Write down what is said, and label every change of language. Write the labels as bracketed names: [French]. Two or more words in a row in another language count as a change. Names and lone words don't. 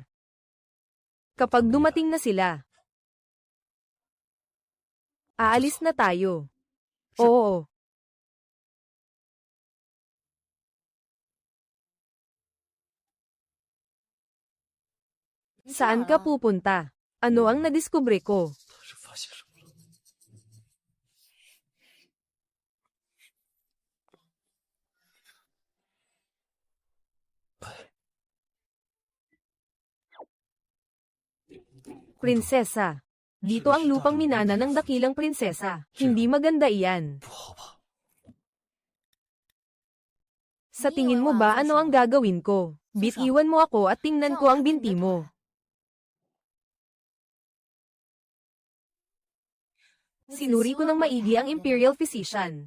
[Filipino] Kapag dumating na sila, aalis na tayo. Oo. Saan ka pupunta? Ano ang nadiskubre ko? [Chinese] 他是发现什么了？哎， [Filipino] Prinsesa. Dito ang lupang minana ng dakilang prinsesa. Hindi maganda iyan. [Chinese] 不好吧？ [Filipino] Sa tingin mo ba ano ang gagawin ko? Bitiwan mo ako at tingnan ko ang binti mo. Sinuri ko ng maigi ang Imperial Physician.